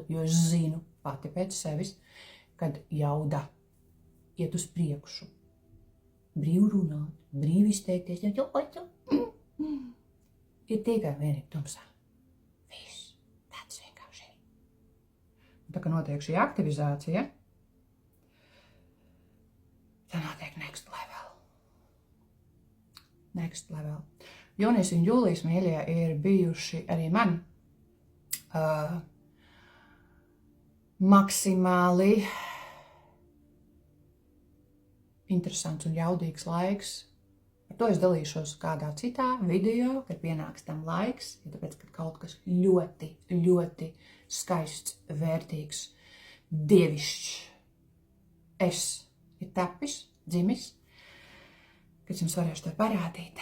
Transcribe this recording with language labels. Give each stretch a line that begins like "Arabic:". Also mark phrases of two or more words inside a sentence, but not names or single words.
Latvian: Jo es zinu pati pēc sevis, kad jauda iet uz priekšu, brīvi runāt, brīvi izteikties, ir tikai vienīgi tumsā. Viss, tāds vienkārši. Tā kā notiek šī aktivizācija, tā notiek
English: next level. Next level.
Latvian: Jūnijas un jūlijas, mīļie, ir bijuši arī man maksimāli interesants un jaudīgs laiks. Ar to es dalīšos kādā citā video, kad pienāks tam laiks, ja tāpēc, kad kaut kas ļoti, ļoti skaists, vērtīgs, dievišķs es ir tapis, dzimis, kad jums varēšu to parādīt.